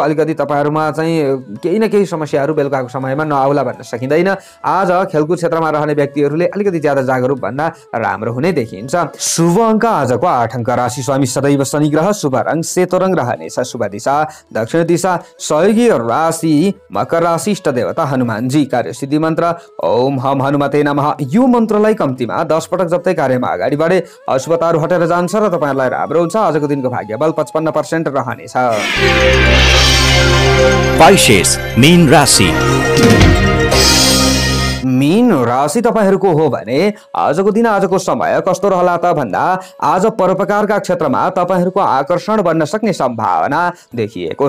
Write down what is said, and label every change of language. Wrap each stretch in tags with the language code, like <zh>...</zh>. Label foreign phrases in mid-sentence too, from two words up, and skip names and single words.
<ne>अलिकति तपाईहरुमा चाहिँ केही न केही समस्याहरू बेलुकाको समयमा नआउला भन्न सकिँदैन। आज खेलकुद क्षेत्रमा रहने व्यक्तिहरूले अलिकति ज्यादा जागरुक भन्दा राम्रो हुने देखिन्छ। शुभ अङ्क आजको 8 अङ्क। राशि स्वामी सदैव शनि ग्रह। शुभ रङ सेतो रङ रहनेछ। शुभ दिशा दक्षिण दिशा। सहयोगी राशि मकर राशि। इष्ट देवता हनुमानजी। कार्यसिद्धि मन्त्र</ne> <sa>ओम हम हनुमते नमः।</sa> <ne>यो मन्त्रलाई कम्तीमा 10 पटक जप्दै कार्यमा अगाडि बढे अशुभताहरू हटेर जान्छ र तपाईहरुलाई राम्रो हुन्छ। आजको दिनको भाग्यबल 55% रहनेछ। Pisces, मीन राशि। मीन राशि तपाईहरुको हो भने आजको दिन आजको समय कस्तो रहला त भन्दा आज परोपकारका क्षेत्रमा तपाईहरुको आकर्षण बन्न सक्ने सम्भावना देखिएको छ।</ne>